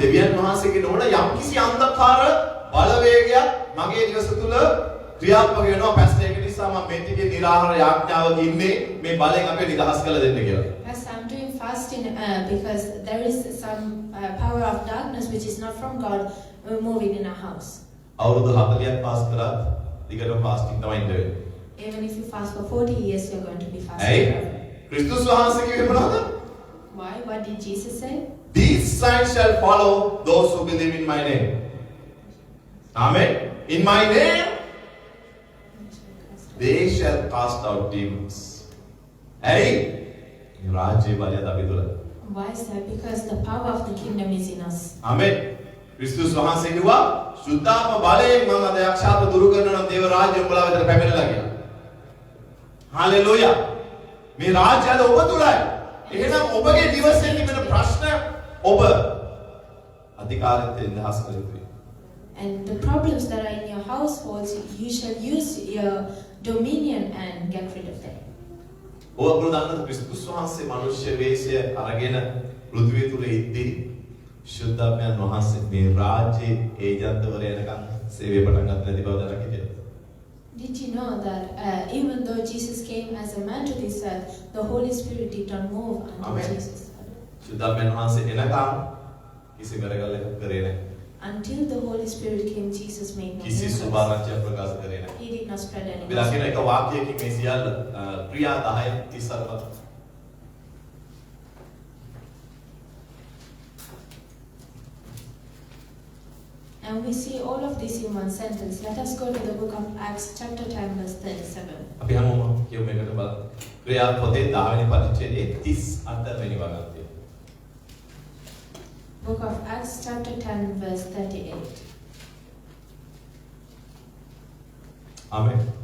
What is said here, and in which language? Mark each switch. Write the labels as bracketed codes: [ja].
[si] දෙවියන් වහන්සේගේ නෝන යම්කිසි අන්ධකාර බලවේගයක් මගේ නිවස තුල ක්‍රියාත්මක වෙනවා. පැස්ටර් ඒක නිසා මම මේ ටිකේ නිරාහාර යාඥාවක ඉන්නේ මේ බලෙන් අපි නිදහස් කරලා දෙන්න කියලා. [en] Pastor, I'm doing fasting because there is some power of darkness which is not from God moving in our house. [si] අවුරුදු 40ක් පාස් කරත් දිගටම ෆාස්ටිං තමයි ඉන්නේ. [en] Even if you fast for 40 years, you're going to be fasting. [si] Hey, Christus වහන්සේ කිව්වේ මොනවද? [en] Why? What did Jesus say? These signs shall follow those who believe in my name. Amen. In my name, they shall cast out demons. [si] Hey, රාජ්‍ය බලය අපි තුල. [en] Why is that? Because the power of the kingdom is in us. Amen. [si] Christus වහන්සේ කිව්වා සුද්ධාත්ම බලයෙන් මම අද යක්ෂාත්ව දුරු කරන නම් දේව රාජ්‍ය උඹලා වෙතට පැමිණලා කියලා. හalleluya. මේ රාජ්‍යය ඔබ තුලයි. එහෙනම් ඔබගේ දිවසෙන් තිබෙන ප්‍රශ්න ඔබ අධිකාරියෙන් නිදහස් කර යුතුයි. [en] And the problems that are in your households, you shall use your dominion and get rid of them. [si] ඔබ ප්‍රදාන ක්‍රිස්තුස් වහන්සේ මනුෂ්‍ය වේශය අරගෙන පෘථිවිය තුල ඉද්දී ශුද්ධාත්මයන් වහන්සේ මේ රාජ්‍යයේ ඒජන්තවරය වෙනකන් සේවය පටන් ගන්න නැති බව දැනගන්න කියලා. [en] Did you know that even though Jesus came as a man to this earth, the Holy Spirit did not move until Jesus? [si] ශුද්ධාත්මයන් වහන්සේ එනකන් කිසි කරගල්ලක් කරේ නැහැ. [en] Until the Holy Spirit came, Jesus made no [si] කිසි සුභාරංචියක් ප්‍රකාශ කරේ නැහැ. [en] He did not spread any [si] අපි දකින එක වාක්‍යයකින් මේ සියල්ල ක්‍රියා 10:34. [en] And we see all of this in one sentence. Let us go to the book of Acts chapter 10 verse 37. [si] අපි හැමෝම කියමු මේකට බලන්න. ක්‍රියා පොතේ 10 වෙනි පරිච්ඡේදයේ 38 වෙනි වගන්තිය. [en] Book of Acts chapter 10 verse 38. Amen.